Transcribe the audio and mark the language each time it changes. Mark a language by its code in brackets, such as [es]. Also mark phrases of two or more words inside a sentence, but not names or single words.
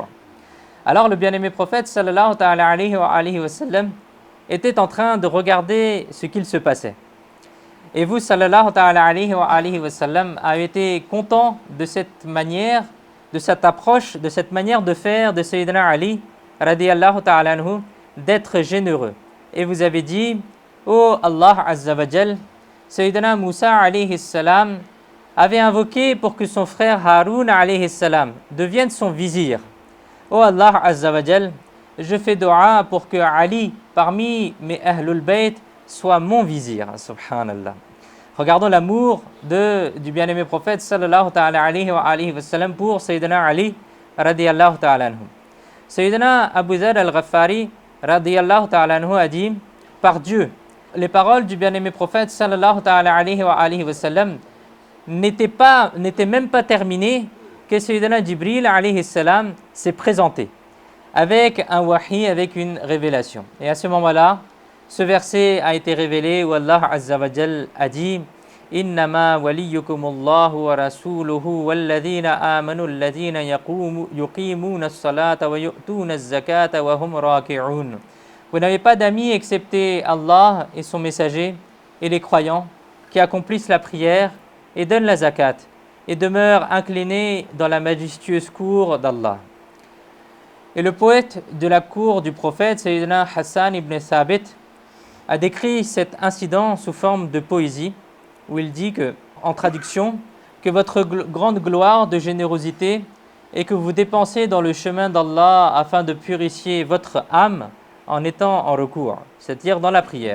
[fr] Alors le bien-aimé prophète [ar] صلى الله تعالى عليه وسلم [fr] était en train de regarder ce qu'il se passait. Et vous [ar] صلى الله تعالى عليه وسلم [fr] avez été content de cette manière, de cette approche, de cette manière de faire de Sayyidina Ali [ar] رضي الله تعالى عنه, [fr] d'être généreux. Et vous avez dit, oh Allah [ar] عز وجل, [fr] Sayyidina Moussa [ar] عليه السلام [fr] avait invoqué pour que son frère Haroun [ar] عليه السلام [fr] devienne son vizir. Oh Allah [ar] عز وجل, [fr] je fais dua pour que Ali, parmi mes [ar] أهل البيت, [fr] soit mon vizir. Subhanallah. Regardons l'amour du bien-aimé prophète [ar] صلى الله تعالى عليه وسلم [fr] pour Sayyidina Ali [ar] رضي الله تعالى عنه. [fr] Sayyidina Abu Dharr al-Ghaffari [ar] رضي الله تعالى عنه [fr] a dit, par Dieu, les paroles du bien-aimé prophète [ar] صلى الله تعالى عليه وسلم [fr] n'étaient même pas terminées que Sayyidina Jibril [ar] عليه السلام [fr] s'est présenté avec un wahi, avec une révélation. Et à ce moment-là, ce verset a été révélé où Allah [ar] عز وجل [fr] a dit [ar] إنما وليكم الله ورسوله والذين آمنوا الذين يقيمون الصلاة ويؤتون الزكاة وهم راكعون. [fr] Vous n'avez pas d'amis excepté Allah et son messager et les croyants qui accomplissent la prière et donnent la zakat et demeurent inclinés dans la majestueuse cour d'Allah. Et le poète de la cour du prophète, Sayyidina Hassan ibn Thabit, a décrit cet incident sous forme de poésie, où il dit que, en traduction, que votre grande gloire de générosité est que vous dépensez dans le chemin d'Allah afin de purifier votre âme en étant en recours, c'est-à-dire dans la prière.